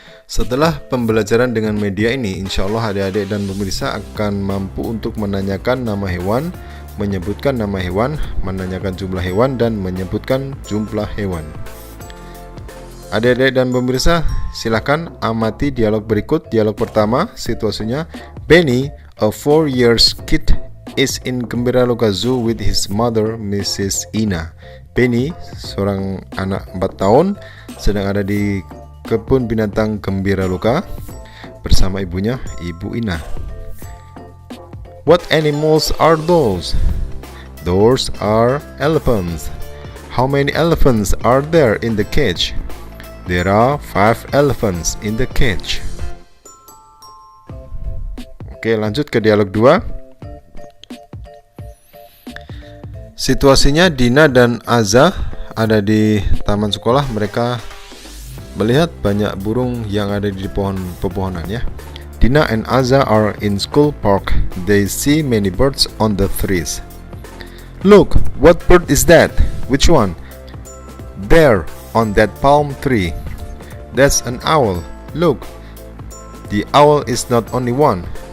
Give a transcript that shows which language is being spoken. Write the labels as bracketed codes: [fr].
[id] Setelah pembelajaran dengan media ini, insya Allah adik-adik dan pemirsa akan mampu untuk menanyakan nama hewan, menyebutkan nama hewan, menanyakan jumlah hewan, dan menyebutkan jumlah hewan. Adik-adik dan pemirsa, silakan amati dialog berikut. Dialog pertama, situasinya, [en] Benny, a 4 years kid, is in Gembiraloka Zoo with his mother, Mrs. Ina. [id] Benny, seorang anak 4 tahun, sedang ada di kebun binatang Gembiraloka bersama ibunya, Ibu Ina. [en] What animals are those? Those are elephants. How many elephants are there in the cage? There are 5 elephants in the cage. [id] Oke, lanjut ke dialog 2. Situasinya, Dina dan Aza ada di taman sekolah. Mereka melihat banyak burung yang ada di pepohonan ya. [en] Dina and Aza are in school park. They see many birds on the trees. Look, what bird is that? Which one? There, on that palm tree. That's an owl. Look, the owl is not only one.